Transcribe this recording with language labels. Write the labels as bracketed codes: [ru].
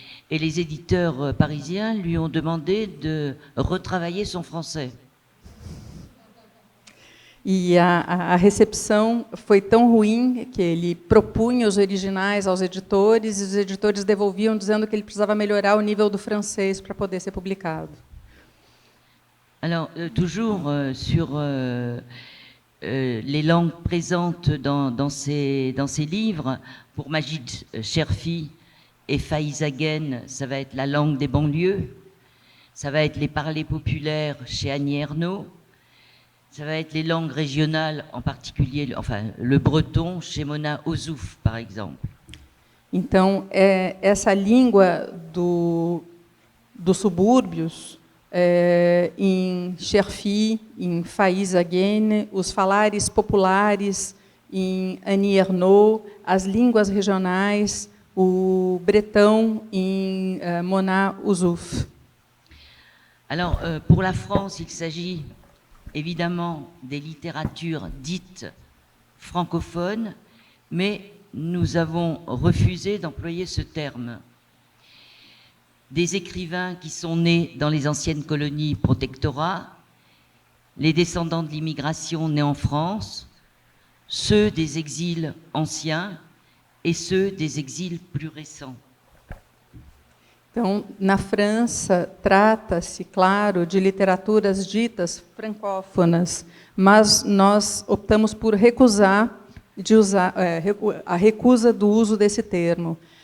[fr] Et les éditeurs parisiens lui ont demandé de retravailler son français. [pt] E a recepção foi tão ruim que ele propunha os originais aos editores e os editores devolviam dizendo que ele precisava melhorar o nível do francês para poder ser publicado. [fr] Alors, toujours sur les langues présentes dans ces livres, pour Majid Cherfi et Faiza Guène, ça va être la langue des banlieues, ça va être les parlers populaires chez Annie Ernaux, ça va être les langues régionales, en particulier le breton chez Mona Ozouf, par exemple. [pt] Então, essa língua dos subúrbios, em Cherfi, em Faiza Guène, os falares populares em Annie Ernaux, as línguas regionais, o bretão em Mona Ozouf. [fr] Alors, pour la France, il s'agit évidemment des littératures dites francophones, mais nous avons refusé d'employer ce terme. Des écrivains qui sont nés dans les anciennes colonies protectorats, les descendants de l'immigration nés en France, ceux des exils anciens et ceux des exils plus récents. [pt] Então, na França, trata-se, claro, de literaturas ditas francófonas, mas nós optamos por recusar de usar a recusa do uso desse termo.